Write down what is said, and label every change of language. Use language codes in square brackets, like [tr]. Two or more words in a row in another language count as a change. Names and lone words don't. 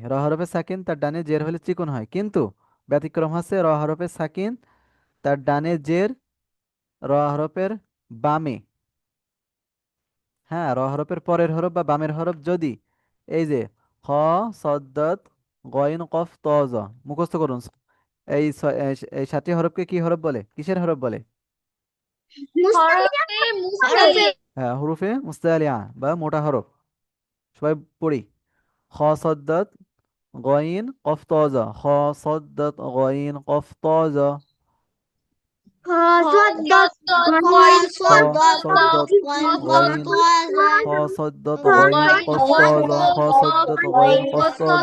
[bn] র হরফে সাকিন তার ডানে জের হলে চিকন হয়, কিন্তু ব্যতিক্রম হচ্ছে র হরফে সাকিন তার ডানে জের র হরফের বামে, হ্যাঁ, র হরফের পরের হরফ বা বামের হরফ যদি এই যে খ, সদ্দত, গইন, কফ, ত, জ মুখস্থ করুন। এই 7টি হরফকে কি হরফ বলে, কিসের হরফ বলে? হরফে হ্যাঁ, [ar] حروف مستعلية [bn] বা মোটা হরফ। সবাই পড়ি। খ সদ্দত, গইন, কফ, ত, জ। খ সদ্দত, গইন, কফ, ত, জ। খ খ সদ্দত সদ্দত, গইন কফ গইন, তোয়াজা খ সদ্দত, গইন, কফ, ত, জ। খ সদ্দত, গইন, কফ, ত, জ।